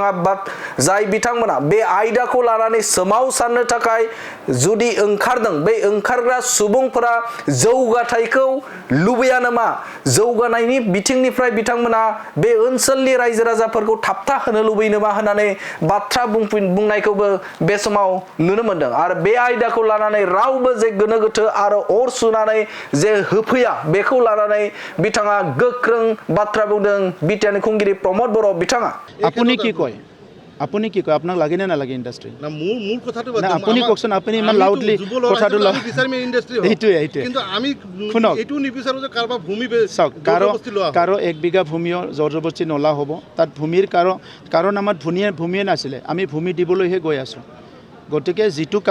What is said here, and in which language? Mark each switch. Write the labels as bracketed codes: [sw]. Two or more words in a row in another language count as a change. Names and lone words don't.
[brx] जाय बिथांमोना बे आयदाखौ लानानै सोमावसारनो थाखाय जुदि ओंखारदों बे ओंखारग्रा सुबुंफोरा जौगाथायखौ लुबैया नामा जौगानायनि बिथिंनिफ्राय बिथांमोना बे ओनसोलनि रायजो राजाफोरखौ थाबथा होनो लुबैयो नामा होननानै बाथ्रा बुंनायखौबो बे समाव नुनो मोनदों आरो बे आयदाखौ लानानै रावबो जे गोनो गोथो आरो अर सुनानै जे होफैया बेखौ लानानै बिथाङा गोख्रों बाथ्रा बुंदों बिटिआरनि खुंगिरि प्रमद बर' बिथाङा [as] আপুনি কি কয় আপুনি কি কয় আপোনাক লাগে নে নালাগে ইণ্ডাষ্ট্ৰি না মূল কথাটো না আপুনি কওকচোন আপুনি ইমান লাউডলি কথাটো বিচাৰিম ইণ্ডাষ্ট্ৰি এইটোৱে কিন্তু আমি শুনক এইটো নিবিচাৰো যে কাৰোবাৰ ভূমি চাওক কাৰো 1 বিঘা ভূমিও জবৰদস্তি নলা হ'ব তাত ভূমিৰ কাৰণ আমাৰ ভূমিয়ে নাছিলে আমি ভূমি দিবলৈহে গৈ আছোঁ গতিকে যিটো কাম